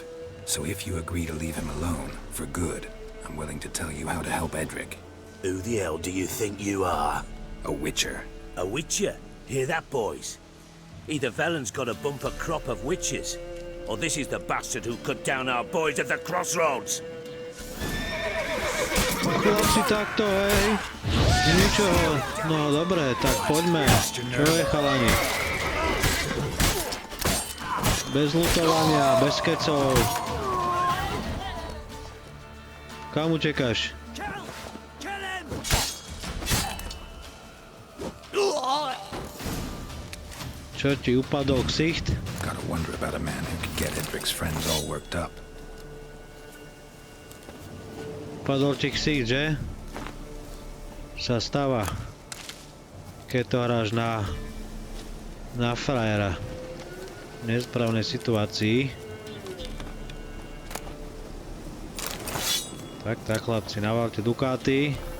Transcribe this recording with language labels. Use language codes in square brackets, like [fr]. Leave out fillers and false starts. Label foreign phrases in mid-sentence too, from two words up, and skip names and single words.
[en] So if you agree to leave him alone, for good, I'm willing to tell you how to help Edric. Who the hell do you think you are? A witcher. A witcher? Hear that, boys? Either Velen's got a bumper crop of witches, or this is the bastard who cut down our boys at the crossroads. [sk] Chlapci, takto, hej. Z ničoho. No dobre, tak poďme. Čo je, chalani? Bez lutovania, bez kecov. Kam utekáš? Čo ti upadol ksicht? [en] Gotta wonder about a man who could get Edric's friends all worked up. [sk] Upadol ti ksicht, že? Sa stáva. Keď to hráš na frajera. V nesprávnej situácii. Tak, chlapci, navalte dukáty.